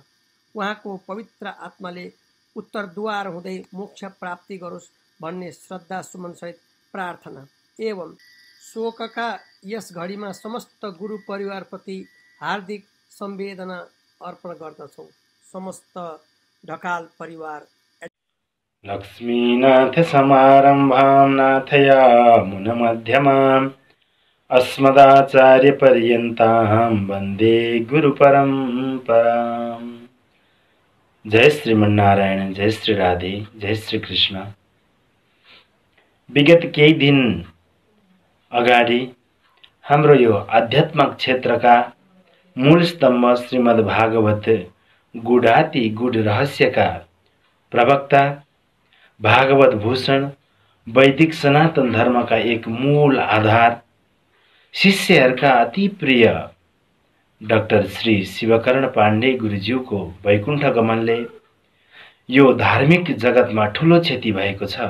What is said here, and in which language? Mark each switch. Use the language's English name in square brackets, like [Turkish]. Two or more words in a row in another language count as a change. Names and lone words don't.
[Nepali] उहाँको पवित्र आत्माले उत्तरद्वार हुँदै मोक्ष प्राप्ति गरोस् भन्ने श्रद्धा सुमनसहित प्रार्थना एवं शोकका यस घडीमा समस्त गुरु परिवारप्रति हार्दिक संवेदना अर्पण गर्दछौँ। समस्त ढकाल परिवार। [Sanskrit] लक्ष्मीनाथ समारम्भां नाथयामुन मध्यमाम् अस्मदाचार्य पर्यन्तां वन्दे गुरु परम्पराम्। [Nepali] जय श्रीमन्नारायण, जय श्री राधे, जय श्री कृष्ण। विगत केही दिन अगाडि हाम्रो यो आध्यात्मिक क्षेत्रका मूल स्तम्भ श्रीमद् भागवत गुढाति गुढ रहस्यका प्रवक्ता भागवत भूषण वैदिक सनातन धर्मका एक मूल आधार शिष्यहरूका अति प्रिय डाक्टर श्री शिवकर्ण पाण्डे गुरुज्यूको वैकुण्ठ गमनले यो धार्मिक जगतमा ठूलो क्षति भएको छ।